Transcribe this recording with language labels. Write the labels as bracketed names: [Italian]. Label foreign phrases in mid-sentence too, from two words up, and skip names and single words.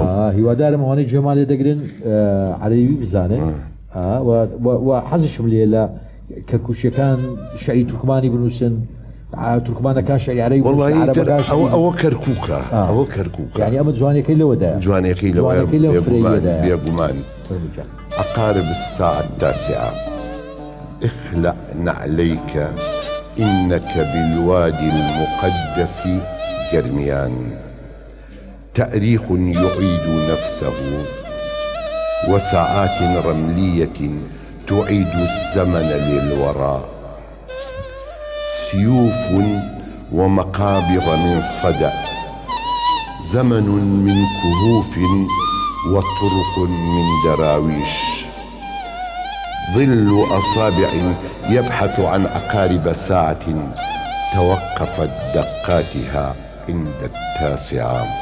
[Central Kurdish] هیوادارم ئەوانەی جێمالێ دەگرن عەرەبی بزانن و حەزشم لێ لە کەرکووشیەکان شعری تورکمانی بنووسن تورکمانەکان شعری عەرەبی ئەوە کەرکووکە ئەوە کەرکووکە یعنی ئەمە جوانەکەی لەوەدایە جوانەکەی لەوەیە بێگومان. [Arabic] أقارب الساعة 9 اخلع نعليك إنك بالوادي المقدس جرميان تأريخ يعيد نفسه وساعات رملية تعيد الزمن للوراء سيوف ومقابر من صدأ زمن من كهوف وطرق من دراويش ظل أصابع يبحث عن عقارب ساعة توقفت دقاتها عند 9